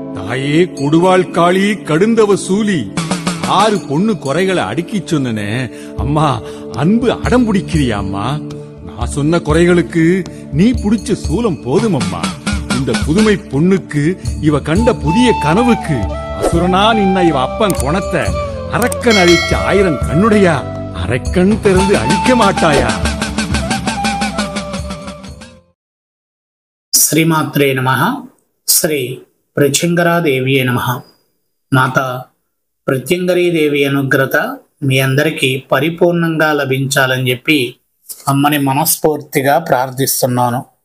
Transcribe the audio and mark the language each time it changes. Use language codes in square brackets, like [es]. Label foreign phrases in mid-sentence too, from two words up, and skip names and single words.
[ta] தாயே கொடுவாள் காளி கடுந்தவ சூலி 6 பொண்ணு குறைகளை அடுக்கிச் சொன்னனே அம்மா, அன்பு அடம் பிடிக்கிறியா அம்மா? நான் சொன்ன குறைகளுக்கு நீ பிடிச்ச சூலம் போதும் அம்மா. இந்த புதுமை பொண்ணுக்கு இவ கண்ட புதிய கனவுக்கு அசுரனா நின்ன இவ அப்பன் குணத்தை அரக்கன் அழிச்ச 1000 கண்ணுடையா அரைக்கண் திறந்து அழிக்க மாட்டாயா? [te] శ్రీమాత్రే నమః. శ్రీ ప్రత్యంగరాదేవియే నమః. మాతా ప్రత్యంగరీదేవి అనుగ్రత మీ అందరికీ పరిపూర్ణంగా లభించాలని చెప్పి అమ్మని మనస్ఫూర్తిగా ప్రార్థిస్తున్నాను.